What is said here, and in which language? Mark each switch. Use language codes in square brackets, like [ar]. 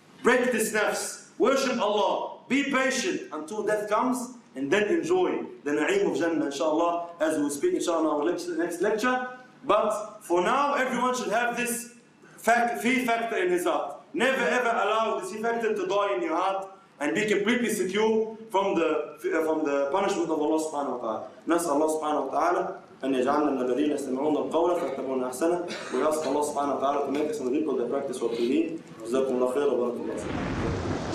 [en] Break this nafs, worship Allah, be patient until death comes, and then enjoy the na'im of Jannah inshallah, as we will speak inshallah in our next lecture. But for now, everyone should have this fear factor in his heart. Never ever allow this fear factor to die in your heart and be completely secure from the punishment of Allah subhanahu wa ta'ala. [ar] نسأل الله سبحانه وتعالى أن يجعلنا من الذين يستمعون القول فيتبعون أحسنه. [en] We ask Allah subhanahu wa ta'ala to make us the people that practice what we need. [ar] جزاكم الله خير وبارك الله فيكم.